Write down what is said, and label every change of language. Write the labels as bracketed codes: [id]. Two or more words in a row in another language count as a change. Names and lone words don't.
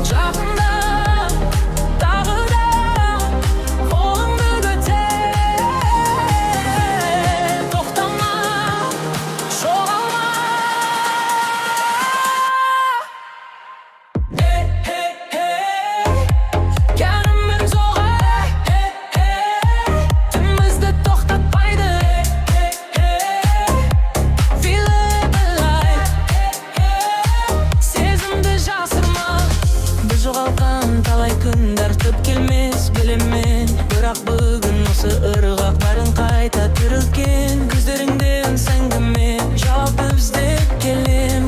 [kk] Жақында тағы да қолыңды көтер, тоқтама, жоғалма. Кәріміз оғай, түнімізді тоқтатпайды. [en] Feel it alive, [kk] сезімді жасырма. Біз жоғалған талай күндер түп келмес білемін, бірақ бүгін осы ырғақ бәрін қайта тірілткен. Көздеріңде үн сәңгіме, жауапты іздеп келем.